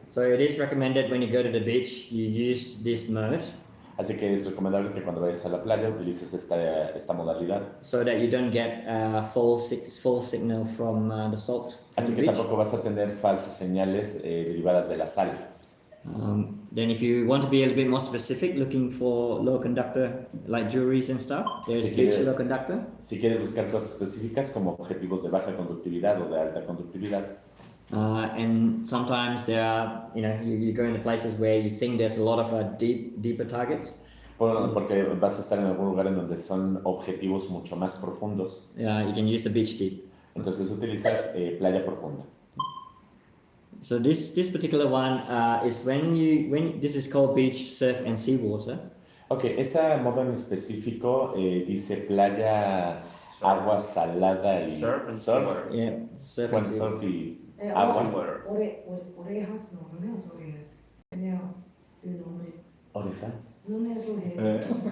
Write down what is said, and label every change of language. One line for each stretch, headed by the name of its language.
English: So it is recommended when you go to the beach, you use this mode.
Spanish: Así que es recomendable que cuando vayas a la playa utilices esta modalidad.
English: So that you don't get false signal from the salt.
Spanish: Así que tampoco vas a tener falsas señales derivadas de la sal.
English: Then if you want to be a little bit more specific, looking for low conductor like jewelries and stuff, there's beach low conductor.
Spanish: Si quieres buscar cosas específicas como objetivos de baja conductividad o de alta conductividad.
English: And sometimes there are, you go into places where you think there's a lot of deeper targets.
Spanish: Porque vas a estar en algún lugar en donde son objetivos mucho más profundos.
English: You can use the beach deep.
Spanish: Entonces utilizas playa profunda.
English: So this particular one is when this is called beach surf and seawater.
Spanish: Okay, ese modo en específico dice playa, agua salada y surf.
English: Yeah, surf and
Spanish: surf y agua. Orejas, no es orejas. Tenía el nombre. Orejas. No es orejas.